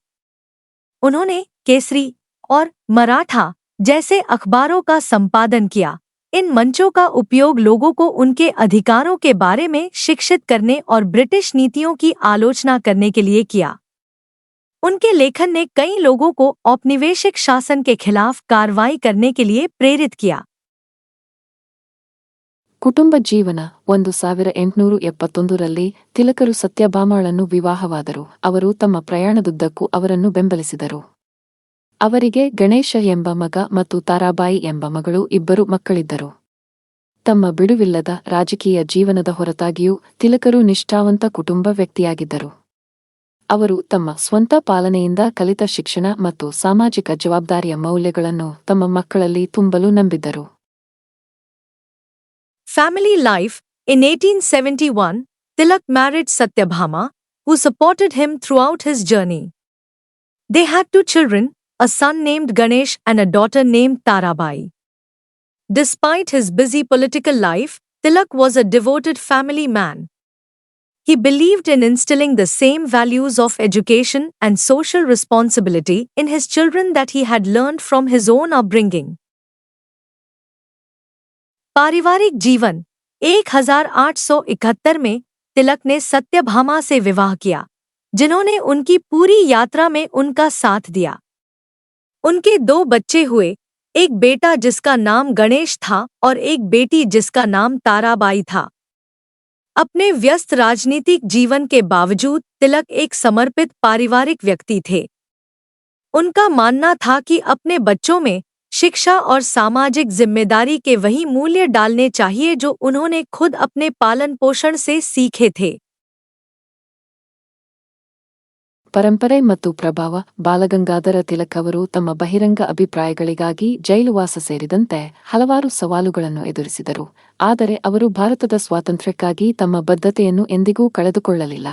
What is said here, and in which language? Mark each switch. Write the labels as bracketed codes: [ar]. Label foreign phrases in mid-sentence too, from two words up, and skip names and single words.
[hi] उन्होंने केसरी और मराठा जैसे अखबारों का संपादन किया। इन मंचों का उपयोग लोगों को उनके अधिकारों के बारे में शिक्षित करने और ब्रिटिश नीतियों की आलोचना करने के लिए किया। उनके लेखन ने कई लोगों को औपनिवेशिक शासन के खिलाफ कार्रवाई करने के लिए प्रेरित किया। [kn] ಕುಟುಂಬ ಜೀವನ 1871ರಲ್ಲಿ ತಿಲಕರು ಸತ್ಯಭಾಮಳನ್ನು ವಿವಾಹವಾದರು. ಅವರು ತಮ್ಮ ಪ್ರಯಾಣದುದ್ದಕ್ಕೂ ಅವರನ್ನು ಬೆಂಬಲಿಸಿದರು. ಅವರಿಗೆ ಗಣೇಶ ಎಂಬ ಮಗ ಮತ್ತು ತಾರಾಬಾಯಿ ಎಂಬ ಮಗಳು ಇಬ್ಬರು ಮಕ್ಕಳಿದ್ದರು. ತಮ್ಮ ಬಿಡುವಿಲ್ಲದ ರಾಜಕೀಯ ಜೀವನದ ಹೊರತಾಗಿಯೂ ತಿಲಕರು ನಿಷ್ಠಾವಂತ ಕುಟುಂಬ ವ್ಯಕ್ತಿಯಾಗಿದ್ದರು. ಅವರು ತಮ್ಮ ಸ್ವಂತ ಪಾಲನೆಯಿಂದ ಕಲಿತ ಶಿಕ್ಷಣ ಮತ್ತು ಸಾಮಾಜಿಕ ಜವಾಬ್ದಾರಿಯ ಮೌಲ್ಯಗಳನ್ನು ತಮ್ಮ ಮಕ್ಕಳಲ್ಲಿ ತುಂಬಲು ನಂಬಿದ್ದರು. [en] Family life. In 1871, Tilak married Satyabhama, who supported him throughout his journey. They had 2 children, a son named Ganesh and a daughter named Tarabai. Despite his busy political life, Tilak was a devoted family man. He believed in instilling the same values of education and social responsibility in his children that he had learned from his own upbringing. [hi] पारिवारिक जीवन 1871 में तिलक ने सत्यभामा से विवाह किया, जिन्होंने उनकी पूरी यात्रा में उनका साथ दिया। उनके 2 बच्चे हुए, एक बेटा जिसका नाम गणेश था और एक बेटी जिसका नाम ताराबाई था। अपने व्यस्त राजनीतिक जीवन के बावजूद तिलक एक समर्पित पारिवारिक व्यक्ति थे। उनका मानना था कि अपने बच्चों में शिक्षा और सामाजिक जिम्मेदारी के वही मूल्य डालने चाहिए जो उन्होंने खुद अपने पालन पोषण से सीखे थे। [kn] ಪರಂಪರೆ ಮತ್ತು ಪ್ರಭಾವ ಬಾಲಗಂಗಾಧರ ತಿಲಕ್ ಅವರು ತಮ್ಮ ಬಹಿರಂಗ ಅಭಿಪ್ರಾಯಗಳಿಗಾಗಿ ಜೈಲುವಾಸ ಸೇರಿದಂತೆ ಹಲವಾರು ಸವಾಲುಗಳನ್ನು ಎದುರಿಸಿದರು. ಆದರೆ ಅವರು ಭಾರತದ ಸ್ವಾತಂತ್ರ್ಯಕ್ಕಾಗಿ ತಮ್ಮ ಬದ್ಧತೆಯನ್ನು ಎಂದಿಗೂ ಕಳೆದುಕೊಳ್ಳಲಿಲ್ಲ.